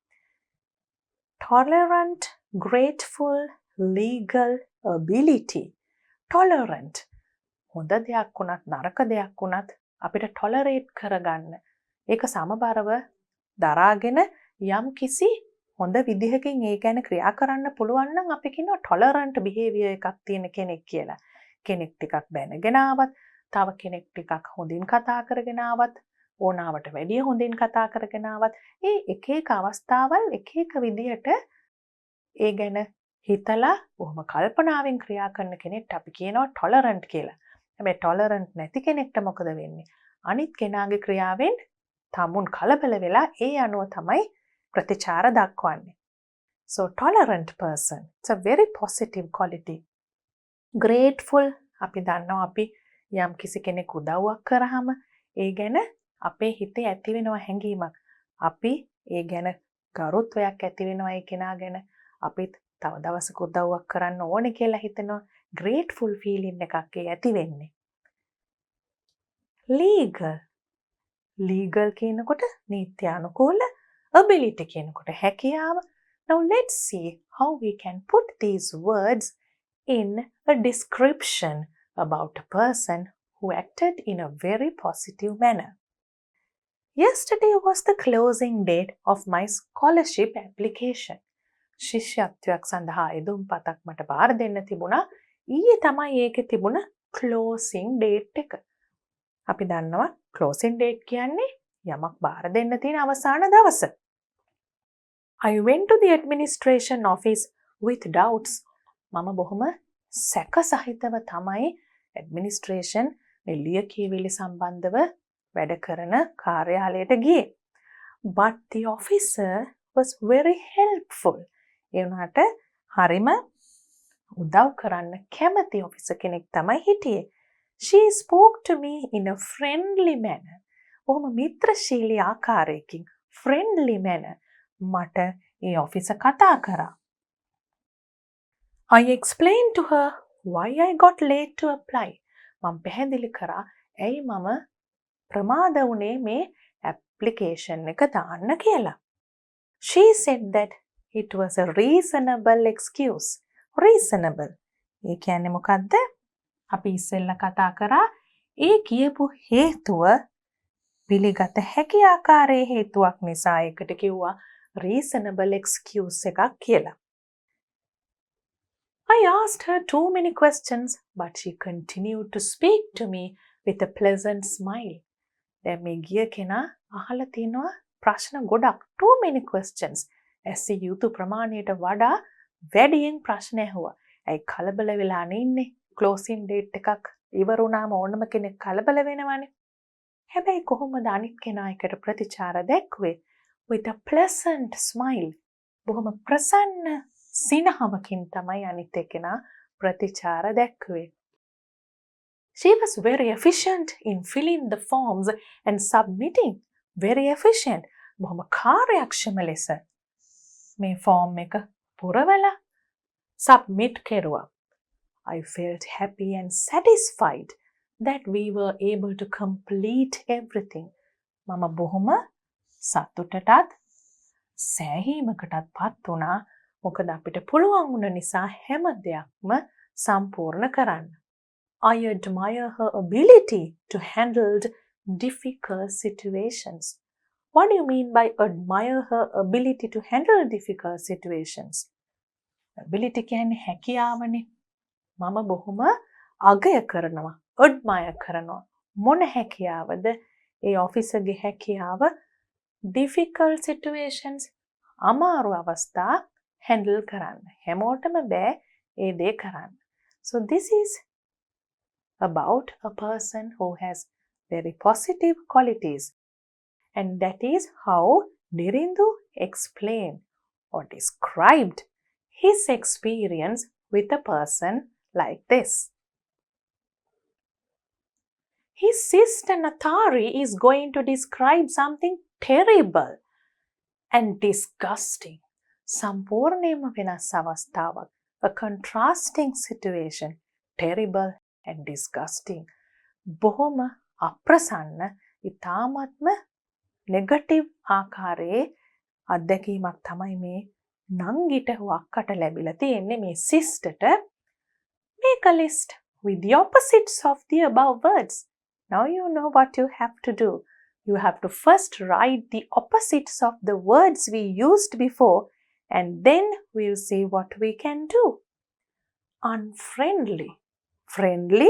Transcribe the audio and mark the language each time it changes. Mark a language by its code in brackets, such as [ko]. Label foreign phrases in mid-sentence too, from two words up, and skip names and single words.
[en] tolerant, grateful, legal, ability. [si] tolerant හොඳ දෙයක් වුණත් නරක දෙයක් වුණත් අපිට tolerate කරගන්න. ඒක සමබරව දරාගෙන යම් කිසි හොඳ විදිහකින් ඒ ගැන ක්‍රියා කරන්න පුළුවන් නම් අපි කියනවා [en] tolerant behavior [si] එකක් තියෙන කෙනෙක් කියලා. කෙනෙක් ටිකක් දැනගෙන ආවත්, තව කෙනෙක් ටිකක් හොඳින් කතා කරගෙන ආවත්, ඕනාවට වැඩිය හොඳින් කතා කරගෙන ආවත්, ඒ එක එක අවස්ථාවල් එක එක විදිහට ඒ ගැන හිතලා බොහොම කල්පනාවෙන් ක්‍රියා කරන කෙනෙක්ට අපි කියනවා tolerant කියලා. හැබැයි tolerant නැති කෙනෙක්ට මොකද වෙන්නේ? අනිත් කෙනාගේ ක්‍රියාවෙන් තමුන් කලබල වෙලා ඒ අනුව තමයි ප්‍රතිචාර දක්වන්නේ. [en] So tolerant person, it's a very positive quality. [si] Grateful අපි දන්නවා අපි යම් කිසි කෙනෙක් උදව්වක් කරාම ඒ ගැන අපේ හිතේ ඇති වෙනවා හැඟීමක්. අපි ඒ ගැන ගරුත්වයක් ඇති වෙනවා ඒ කෙනා ගැන. අපිත් තව දවසක උදව්වක් කරන්න ඕනේ කියලා හිතෙනවා. [en] grateful feeling [si] එකක් ඒ ඇති වෙන්නේ. [en] legal legal [si] කියනකොට නීත්‍යානුකූල, ability කියනකොට හැකියාව. [en] Now let's see how we can put these words in a description about a person who acted in a very positive manner. Yesterday was the closing date of my scholarship application. [si] ශිෂ්‍යත්වයක් සඳහා එදුම් පතක් මට බාර දෙන්න තිබුණා. ඊයේ තමයි ඒකේ තිබුණ [en] closing date [si] එක. අපි දන්නවා [en] closing date [si] කියන්නේ යමක් බාර දෙන්න තියෙන අවසාන දවස. [en] I went to the administration office with doubts. [si] මම බොහොම සැක සහිතව තමයි administration මෙලිය කීවිලි සම්බන්ධව වැඩ කරන කාර්යාලයට ගියේ. [en] But the officer was very helpful. [si] ඒ වුණාට හරිම උදව් කරන්න කැමති ඔෆිසර් කෙනෙක් තමයි හිටියේ. [en] She spoke to me in a friendly manner. [si] බොහොම මිත්‍රශීලී ආකාරයකින් [en] friendly manner [si] මට ඒ ඔෆිසර් කතා කරා. [en] I explained to her why I got late to apply. [si] මම පැහැදිලි කරා ඇයි මම ප්‍රමාද වුණේ මේ application එක දාන්න කියලා. [en] She said that it was a reasonable excuse. Reasonable. [si] ඒ කියන්නේ මොකද්ද? අපි ඉස්සෙල්ලා කතා කරා ඒ කියපු හේතුව පිළිගත හැකි ආකාරයේ හේතුවක් නිසා ඒකට කිව්වා [en] reasonable excuse [si] එකක් කියලා. [en] I asked her too many questions, but she continued to speak to me with a pleasant smile. [si] දැන් මේ ගිය කෙනා අහලා තිනවා ප්‍රශ්න ගොඩක්, [en] too many questions. [si] ඇසි යුතු ප්‍රමාණයට වඩා වැඩියෙන් ප්‍රශ්න ඇහුවා. ඇයි කලබල වෙලානේ ඉන්නේ? [en] closing date [si] එකක් ඉවර වුණාම ඕනම කෙනෙක් කලබල වෙනවනේ. හැබැයි කොහොමද අනිත් කෙනා එකට ප්‍රතිචාර දැක්වේ? [en] With a pleasant smile. [si] බොහොම ප්‍රසන්න සිනහවකින් තමයි අනිත් කෙනා ප්‍රතිචාර දැක්වේ. [en] She was very efficient in filling the forms and submitting. Very efficient. [si] බොහොම කාර්යක්ෂම ලෙස මේ ෆෝම් එක පුරවලා submit කෙරුවා. [en] I felt happy and satisfied that we were able to complete everything. [si] මම බොහොම සතුටටත් සෑහීමකටත් පත් වුණා. මොකද අපිට පුළුවන් වුණ නිසා හැම දෙයක්ම සම්පූර්ණ කරන්න. [en] I admire her ability to handle difficult situations. What do you mean by admire her ability to handle difficult situations? [si] Ability කියන්නේ හැකියාවනේ. මම බොහොම අගය කරනවා. admire කරනවා. මොන හැකියාවද? ඒ ඔෆිසර්ගේ හැකියාව [en] difficult situations [si] අමාරු අවස්ථා handle කරන්න. හැමෝටම බෑ ඒ දේ කරන්න. [en] So this is about a person who has very positive qualities. And that is how Dirindu explained or described his experience with a person like this. His sister Natari is going to describe something terrible and disgusting. [si] සම්පූර්ණයෙන්ම වෙනස් අවස්ථාවක්. [en] A contrasting situation. Terrible and disgusting. [si] බොහොම අප්‍රසන්න, ඉතාමත්ම නෙගටිව් ආකාරයේ අත්දැකීමක් තමයි මේ නංගිට වක්කට ලැබිලා තියෙන්නේ මේ සිස්ටට. [en] Make a list with the opposites of the above words. Now you know what you have to do. You have to first write the opposites of the words we used before, and then we'll see what we can do. Unfriendly. Friendly.